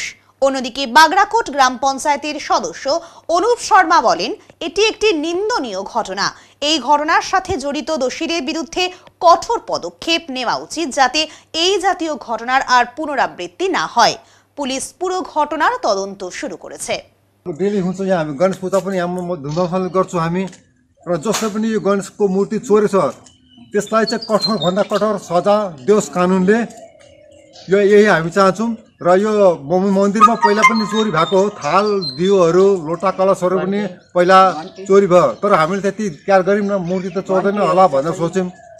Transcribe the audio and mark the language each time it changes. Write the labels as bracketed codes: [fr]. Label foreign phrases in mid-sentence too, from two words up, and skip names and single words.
[bn] অন্যদিকে বাগরাকোট গ্রাম পঞ্চায়েতের সদস্য অনুপ শর্মা বলেন, এটি একটি নিন্দনীয় ঘটনা। এই ঘটনার সাথে জড়িত দোষীদের বিরুদ্ধে কঠোর পদক্ষেপ নেওয়া উচিত, যাতে এই জাতীয় ঘটনার আর পুনরাবৃত্তি না হয়। পুলিশ পুরো ঘটনার তদন্ত শুরু करेছে। [ne] डेली हुन्छ यहाँ हामी गणेश पूजा पनि यहाँ धुमधामले गर्छौँ हामी, र जसले पनि यो गणेशको मूर्ति चोरेछ त्यसलाई चाहिँ कठोरभन्दा कठोर सजा दियोस् कानुनले, यो यही हामी चाहन्छौँ। र यो मन्दिरमा पहिला पनि चोरी भएको हो, थाल दियोहरू लोटा कलशहरू पनि पहिला चोरी भयो, तर हामीले त्यति क्यार गऱ्यौँ न, मूर्ति त चोर्दैन होला भनेर सोच्यौँ।